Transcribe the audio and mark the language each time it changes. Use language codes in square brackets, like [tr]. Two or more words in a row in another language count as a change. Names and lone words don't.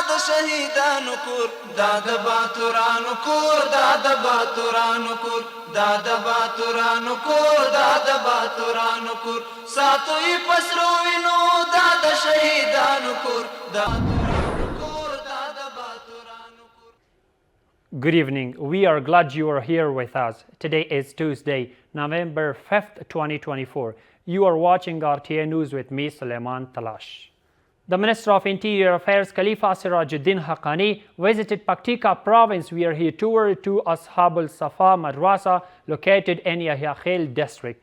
[ps] شهیدانو کور دا د باتورانو کور دا د باتورانو کور دا د باتورانو کور دا د باتورانو کور ساتوي پسرو وینو دا د شهیدانو کور دا [en] Good evening. We are glad you are here with us. Today is Tuesday, November 5th, 2024. You are watching RTA News with me, Suleiman Talash. The Minister of Interior Affairs, Khalifa Sirajuddin Haqqani, visited Paktika province where he toured to Ashab al-Safa Madrasa located in Yahya Khel district.